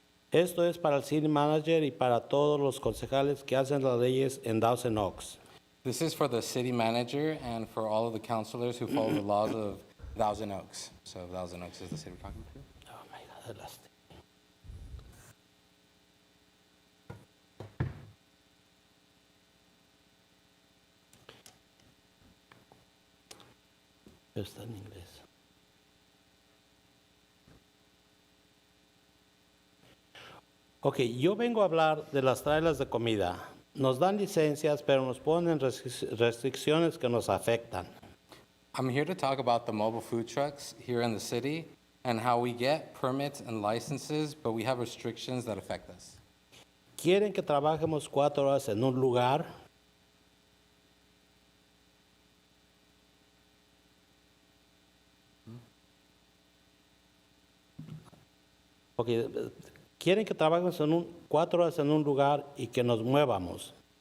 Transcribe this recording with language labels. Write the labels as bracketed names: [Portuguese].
[Spanish] Esto es para el city manager y para todos los concejales que hacen las leyes en Thousand Oaks. [English] This is for the city manager and for all of the councilors who follow the laws of Thousand Oaks. So Thousand Oaks is the city we're talking to. Oh my God, the last thing. [Spanish] Está en inglés. Ok, yo vengo a hablar de las trailers de comida. Nos dan licencias, pero nos ponen restricciones que nos afectan. [English] I'm here to talk about the mobile food trucks here in the city and how we get permits and licenses, but we have restrictions that affect us. [Spanish] Quieren que trabajemos 4 horas en un lugar. Ok, quieren que trabajemos 4 horas en un lugar y que nos muevamos.